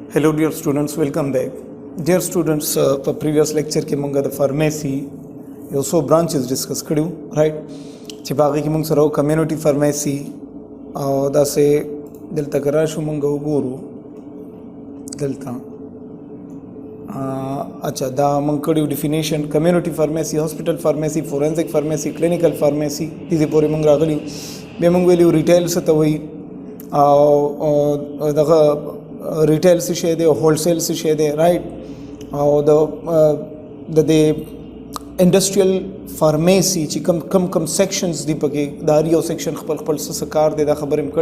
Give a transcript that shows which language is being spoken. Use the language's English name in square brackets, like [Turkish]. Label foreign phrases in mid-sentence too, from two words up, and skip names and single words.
[English] Hello dear students, welcome back. Dear students, [Pashto] په [English] previous lecture [Pashto] کې موږ د فارمیسي یو څو [English] branches discuss [Pashto] کړیو رائټ چې باغې کې موږ سره [English] community pharmacy [Pashto] او داسې دلته کرا شو موږ وګورو دلته اچھا دا موږ کړیو [English] definition community pharmacy hospital pharmacy forensic pharmacy clinical pharmacy [Pashto] دې پورې موږ راغلیو بیا موږ ویلو ریټیل څه ته وایي او دغه ریټیل څه شی دی او هولسیل څه شی دی رائټ او د [English] industrial pharmacy [Pashto] چې کم سیکشنز دی پکې د هر یو سیکشن خپل څه کار دی دا خبرې م